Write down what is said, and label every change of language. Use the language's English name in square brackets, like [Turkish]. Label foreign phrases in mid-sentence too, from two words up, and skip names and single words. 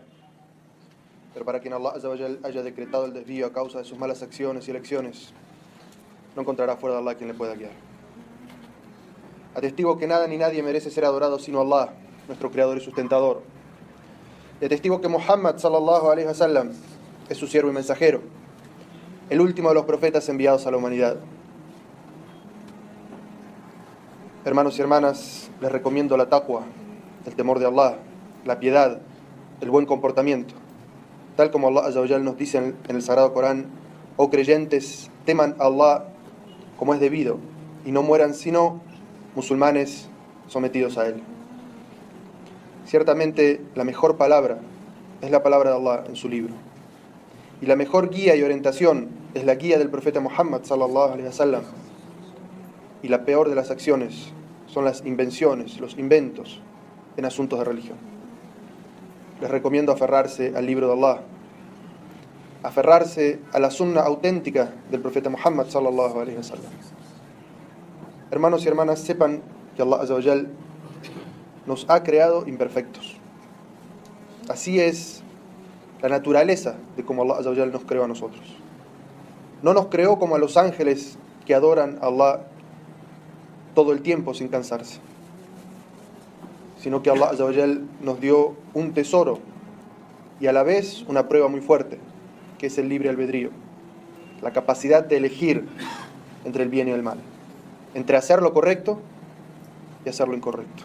[Spanish] Pero para quien Allah [Arabic] عز وجل [Spanish] haya decretado el desvío a causa de sus malas acciones y elecciones, no encontrará fuera de Allah quien le pueda guiar. Atestigo que nada ni nadie merece ser adorado sino Allah, nuestro creador y sustentador. Y atestigo que Muhammad [Arabic] صلى الله عليه وسلم [Spanish] es su siervo y mensajero, el último de los profetas enviados a la humanidad. Hermanos y hermanas, les recomiendo la taqwa, el temor de Allah, la piedad, el buen comportamiento. Tal como Allah [Arabic] عز وجل [Spanish] nos dice en el Sagrado Corán: oh creyentes, teman a Allah como es debido y no mueran sino musulmanes sometidos a Él. Ciertamente la mejor palabra es la palabra de Allah en su libro. Y la mejor guía y orientación es la guía del profeta Muhammad [Arabic] صلى الله عليه وسلم. [Spanish] Y la peor de las acciones son las invenciones, los inventos en asuntos de religión. Les recomiendo aferrarse al libro de Allah, aferrarse a la sunna auténtica del profeta Muhammad [Arabic] صلى الله عليه وسلم. [Spanish] Hermanos y hermanas, sepan que Allah [Arabic] عز وجل [Spanish] nos ha creado imperfectos. Así es la naturaleza de cómo Allah [Arabic] عز وجل [Spanish] nos creó a nosotros. No nos creó como a los ángeles que adoran a Allah todo el tiempo sin cansarse, sino que Allah [Arabic] عز وجل [Spanish] nos dio un tesoro y a la vez una prueba muy fuerte, que es el libre albedrío, la capacidad de elegir entre el bien y el mal, entre hacer lo correcto y hacer lo incorrecto.